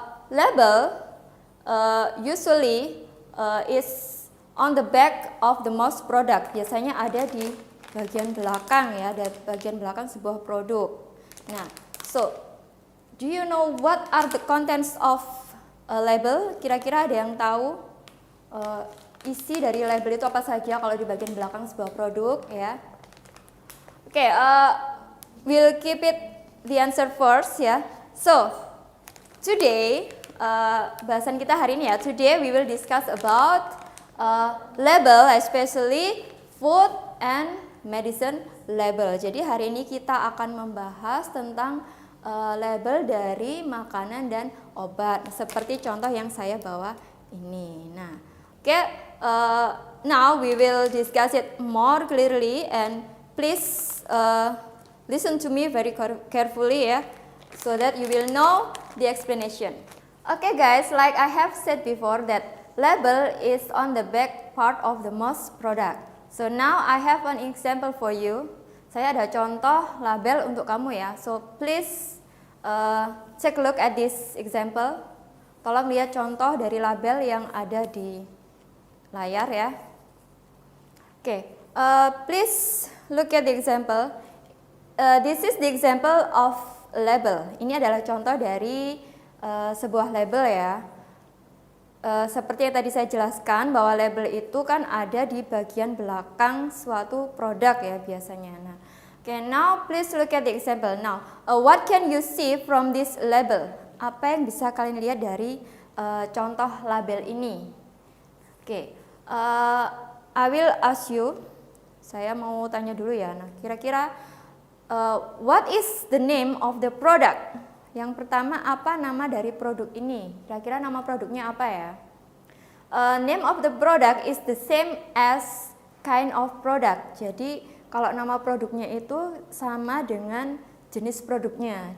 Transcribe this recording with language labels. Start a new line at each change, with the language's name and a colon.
English: Label usually is on the back of the mouse product.
Indonesian: Biasanya ada di bagian belakang ya, dari bagian belakang sebuah produk. Nah, so
English: Do you know what are the contents of a label?
Indonesian: Kira-kira ada yang tahu isi dari label itu apa saja kalau di bagian belakang sebuah produk ya?
English: Oke, we'll keep it the answer first ya.
Indonesian: So, today bahasan kita hari ini ya.
English: Today we will discuss about label, especially food and medicine label.
Indonesian: Jadi hari ini kita akan membahas tentang label dari makanan dan obat, seperti contoh yang saya bawa ini.
English: Nah, now we will discuss it more clearly, and please listen to me very carefully ya, so that you will know the explanation. Okay guys, like I have said before that label is on the back part of the most product. So now I have an example for you.
Indonesian: Saya ada contoh label untuk kamu ya.
English: So please take a look at this example.
Indonesian: Tolong lihat contoh dari label yang ada di layar ya.
English: Okay, please look at the example. This is the example of label.
Indonesian: Ini adalah contoh dari sebuah label ya. Seperti yang tadi saya jelaskan bahwa label itu kan ada di bagian belakang suatu produk ya biasanya.
English: Nah, okay, now please look at the example. Now, what can you see from this label?
Indonesian: Apa yang bisa kalian lihat dari contoh label ini?
English: Okay, I will ask you.
Indonesian: Saya mau tanya dulu ya.
English: Nah, kira-kira what is the name of the product?
Indonesian: Yang pertama, apa nama dari produk ini? Kira-kira nama produknya apa ya?
English: Name of the product is the same as kind of product.
Indonesian: Jadi kalau nama produknya itu sama dengan jenis produknya.